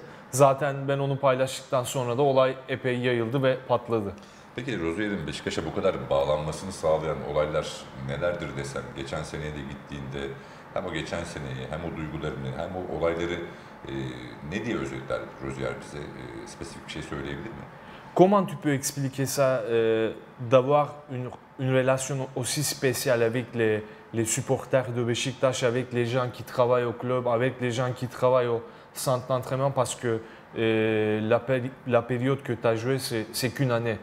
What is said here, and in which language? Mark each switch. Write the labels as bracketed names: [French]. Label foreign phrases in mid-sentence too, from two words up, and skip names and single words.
[Turkish] Zaten ben onu paylaştıktan sonra da olay epey yayıldı ve patladı. Peki Rozier'in Beşiktaş'a bu kadar bağlanmasını sağlayan olaylar nelerdir desem, geçen seneye de gittiğinde hem o geçen seneyi hem o duygularını hem o olayları ne diye özetler Rozier bize? Spesifik bir şey söyleyebilir mi? [French] Comment tu peux expliquer ça, d'avoir une relation aussi spéciale avec les supporters de Beşiktaş, avec les gens qui travaillent au club, avec les gens qui travaillent au centre d'entraînement, parce que la période que tu as joué, c'est qu'une année.